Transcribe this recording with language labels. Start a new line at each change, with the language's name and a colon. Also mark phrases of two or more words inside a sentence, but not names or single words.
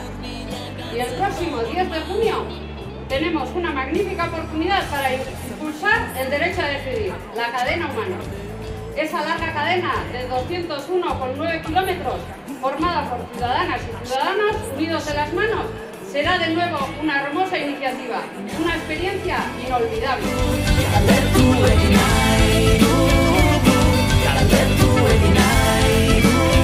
Spanish: Y el próximo 10 de junio tenemos una magnífica oportunidad para impulsar el derecho a decidir, la cadena humana. Esa larga cadena de 201,9 kilómetros, formada por ciudadanas y ciudadanos unidos de las manos, será de nuevo una hermosa iniciativa, una experiencia inolvidable.
Basque: Galdetu egin nahi dugu, galdetu egin nahi dugu.